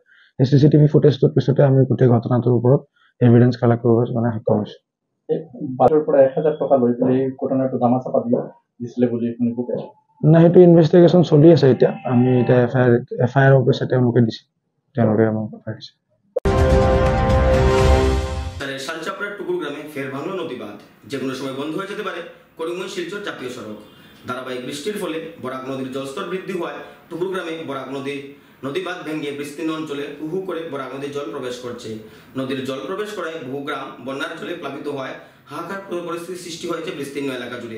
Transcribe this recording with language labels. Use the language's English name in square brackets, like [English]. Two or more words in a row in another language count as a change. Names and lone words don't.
[Assamese] এই CCTV ফুটেজটোৰ পিছতে আমি গোটেই ঘটনাটোৰ ওপৰত [English] evidence collect [Assamese] কৰিব মানে সক্ষম হৈছোঁ। বাৰৰ পৰা 1000 টকা লৈ পেলাই ঘটনাটো জামা চাপা দিছিলে বুলি শুনিব পাইছোঁ। না, সেইটো ইনভেষ্টিগেশ্যন চলি আছে এতিয়া। আমি এতিয়া FIR অফিচে তেওঁলোকে দিছে, তেওঁলোকে আমাক পঠাই দিছে। [Bangla] শালচাপড়ার টুকুর গ্রামে ফের ভাঙল নদী বাঁধ, যে কোনো সময় বন্ধ হয়ে যেতে পারে করিমগঞ্জ শিলচর জাতীয় সড়ক। ধারাবাহিক বৃষ্টির ফলে বরাক নদীর জলস্তর বৃদ্ধি হওয়ায় টুকুর গ্রামে বরাক নদী বাঁধ ভেঙে বিস্তীর্ণ অঞ্চলে উহু করে বরাক নদীর জল প্রবেশ করছে। নদীর জল প্রবেশ করায় বহু গ্রাম বন্যার জলে প্লাবিত হওয়ায় হাহাকার পরিস্থিতির সৃষ্টি হয়েছে বিস্তীর্ণ এলাকা জুড়ে।